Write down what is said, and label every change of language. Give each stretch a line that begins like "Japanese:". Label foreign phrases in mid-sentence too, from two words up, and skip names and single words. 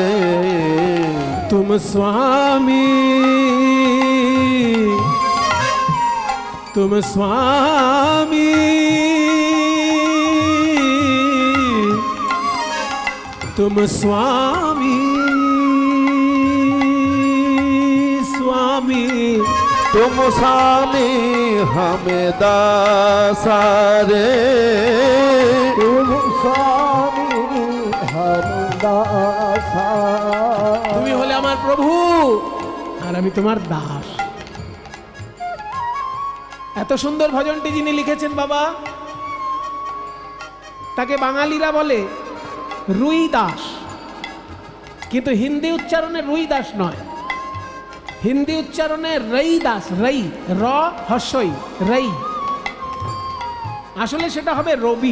Hindi: तुम स्वामी तुम स्वामी तुम स्वामी स्वामी तुम स्वामी हमें दासारे तुम स्वामी हम दासा
Bangla: তুমি হলে আমার প্রভু আর আমি তোমার দাস। এত সুন্দর ভজনটি যিনি লিখেছেন বাবা, তাকে বাঙালিরা বলে রুই দাস, কিন্তু হিন্দি উচ্চারণে রুই দাস নয়, হিন্দি উচ্চারণে রই দাস, রই র হস্যই রই, আসলে সেটা হবে রবি।